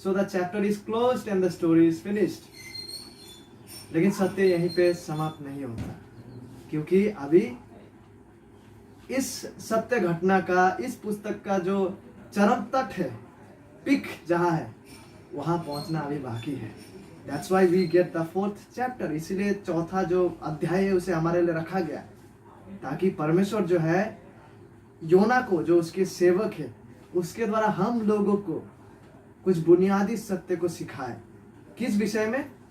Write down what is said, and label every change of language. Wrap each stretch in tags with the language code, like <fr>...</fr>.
<en>So the chapter is closed and the story is finished.</en> <hi>लेकिन सत्य यहीं पे समाप्त नहीं होता, क्योंकि अभी इस सत्य घटना का, इस पुस्तक का जो चरम तट है, पिक जहां है, वहां पहुंचना अभी बाकी है।</hi> <en>That's why we get the 4th chapter।</en> <hi>इसीलिए चौथा जो अध्याय है उसे हमारे लिए रखा गया, ताकि परमेश्वर जो है योना को, जो उसके सेवक है, उसके द्वारा हम लोगों को कुछ बुनियादी सत्य को सिखाए। किस विषय में?</hi>